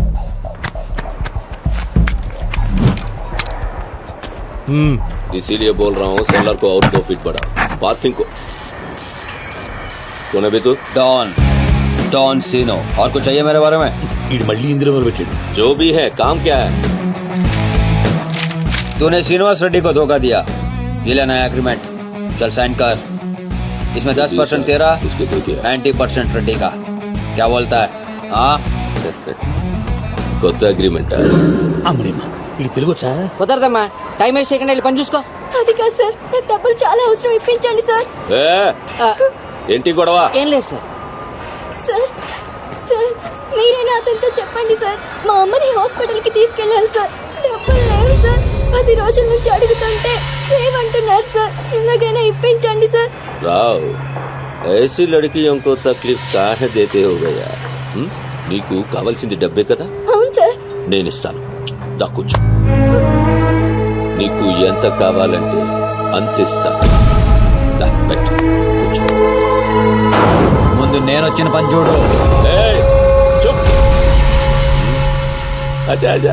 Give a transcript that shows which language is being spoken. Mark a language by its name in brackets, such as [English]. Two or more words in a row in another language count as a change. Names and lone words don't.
[Hindi] इसीलिए बोल रहा हूँ सेलर को और 2 फीट बढ़ा, पार्किंग को. कौन है तू? डॉन सीनो. और कुछ चाहिए मेरे बारे में? [Telugu] మళ్ళీ ఇందులో పెట్టాడు. [Hindi] जो भी है काम क्या है? तूने श्रीनिवास रेड्डी को धोखा दिया. ये लेना है एग्रीमेंट, चल साइन कर. इसमें 10% तेरा, 90% रेड्डी का. क्या बोलता है? हाँ [Telugu] కొత్త అగ్రిమెంట్. అమ్మడేమా ఇది తెలుగు వచ్చా? కుదరదమ్మా, [English] time waste [Telugu] చేయకుండా వెళ్ళి పని చూసుకో. అది కాదు సార్, నాకు డబ్బులు చాలా అవసరం, ఇప్పించండి సార్. ఏంటి గొడవ? ఏం లేదు సార్. సార్ మీరైనా అతనితో చెప్పండి సార్, మా అమ్మని హాస్పిటల్ కి తీసుకెళ్ళాలి సార్. డబ్బులు లేవు సార్, 10 రోజుల నుంచి అడుగుతుంటే లేవంటున్నారు సార్. ఎలాగైనా ఇప్పించండి సార్. [Hindi] రావ్, ऐसी लड़कियों को तकलीफ काहे देते हो गया? [Telugu] నీకు కావాల్సింది డబ్బే కదా? అవును సార్. నేను ఇస్తాను, దా కూర్చో. నీకు ఎంత కావాలంటే అంత ఇస్తా. దా పెట్టు, కూర్చో. ముందు నేను వచ్చిన పని చూడు. [Hindi] अच्छा अच्छा